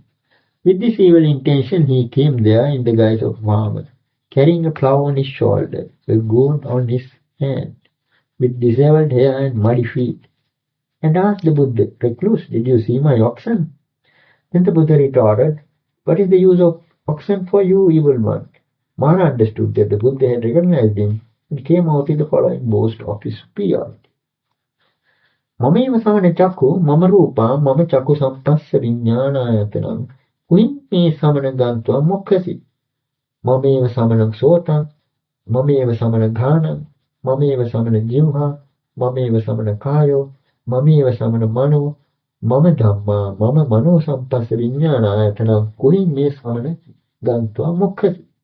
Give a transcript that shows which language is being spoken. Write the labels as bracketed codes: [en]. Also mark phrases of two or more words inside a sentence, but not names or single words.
[en] With this evil intention he came there in the guise of Vamana, carrying a plough on his shoulder, a gourd on his hand, with disheveled hair and muddy feet, and asked the Buddha, Recluse, did you see my oxen? Then the Buddha retorted, What is the use of oxen for you, evil one? Mara understood that the Buddha had recognized him and came out with the following boast of his superiority. [pi] Mameva samana chakku, mama rupa, mama chakku sampassa viññāṇāyatanam, kuin me samana gantva mokkasi. Mameva samana sotam, mameva samana ghanam, mameva samana jivha, mameva samana kayo, mameva samana mano, mama dhamma, mama mano sampassa viññāṇāyatanam, kuin me samana gantva mokkasi.